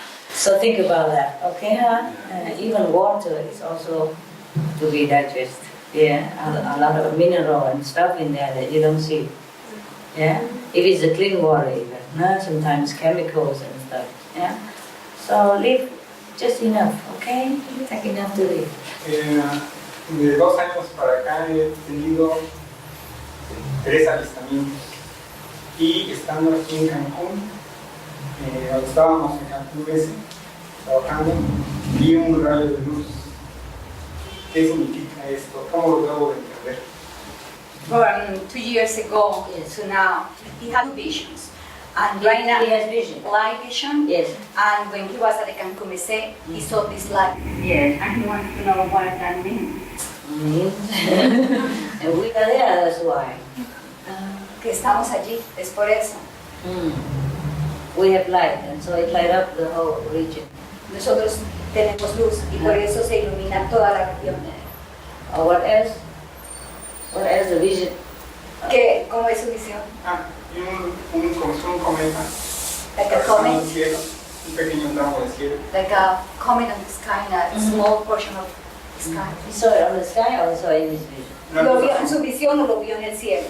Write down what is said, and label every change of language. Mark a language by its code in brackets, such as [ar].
[en] So think about that, okay, huh? Even water is also to be digested. Yeah, a lot of mineral and stuff in there that you don't see. Yeah, if it's a clean water even, no? Sometimes chemicals and stuff. Yeah, so live just enough, okay? Take enough to live. [es] De 2 años para acá he tenido 3 avistamientos y estando aquí en Cancún, estábamos en Cancún trabajando, vi un rayo de luz. ¿Qué significa esto? ¿Cómo lo debo de entender? [en] From 2 years ago to now, he had visions. And right now, he has vision. Light vision. Yes. And when he was at the Cancune, he saw this light. Yes. And he wants to know what that means. And we are there, that's why. [es] Que estamos allí, es por eso. [en] We have light, and so it light up the whole region. [es] Nosotros tenemos luz y por eso se ilumina toda la región. [en] What else? What else the vision? [es] ¿Cómo es su visión? Un cometa. [en] Like a comet? [es] Cielo, un pequeño tramo de cielo. [en] Like a comet on the sky, a small portion of the sky. He saw it on the sky or saw it in his vision? [es] ¿Lo vio en su visión o lo vio en el cielo?